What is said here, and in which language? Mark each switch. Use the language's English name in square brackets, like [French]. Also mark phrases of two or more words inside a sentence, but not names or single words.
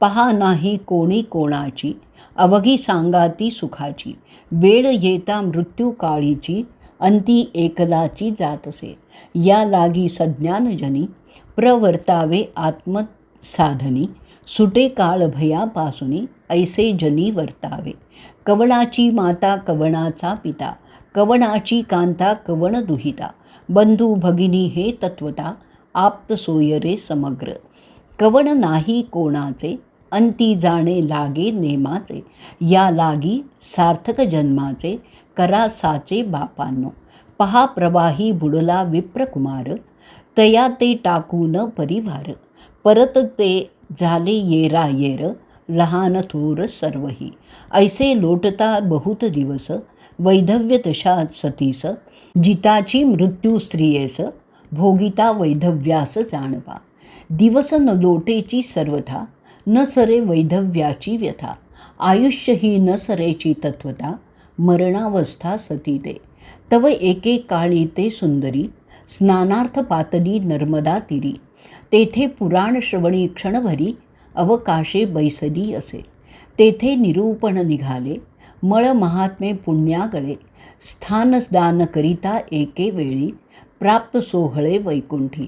[Marathi] पहा नाही कोणी कोणाची, अवघी सांगाती सुखाची. वेळ येता मृत्यू काळीची, अंती एकलाची जातसे. या लागी सज्ञानजनी, प्रवर्तावे आत्मसाधनी. सुटे काळ भयापासुनी, ऐसे जनी वर्तावे. कवणाची माता कवणाचा पिता, कवणाची कांता कवण दुहिता. बंधू भगिनी हे तत्वता, आप्त सोयरे समग्र. कवण नाही कोणाचे, अंती जाणे लागे नेमाचे. या लागी सार्थक जन्माचे, करा साचे बापांनो. पहा प्रवाही बुडला विप्रकुमार, तया ते टाकून परिवार. परत ते झाले येरा येर, लहान थोर सर्वही. ऐसे लोटता बहुत दिवस, वैधव्य दशात सतीस. जिताची मृत्यू स्त्रियेस, भोगिता वैधव्यास जाणवा. दिवस न लोटेची सर्वथा, न सरे वैधव्याची व्यथा. आयुष्य ही न सरेची तत्वता, मरणावस्था सती ते. तव एके काळी ते सुंदरी, स्नानार्थ पातली नर्मदा तीरी. तेथे पुराण श्रवणी क्षणभरी, अवकाशे बैसली असे. तेथे निरूपण निघाले, मळ महात्मे पुण्यागळे. स्थानदान करिता एके वेळी, प्राप्त सोहळे वैकुंठी.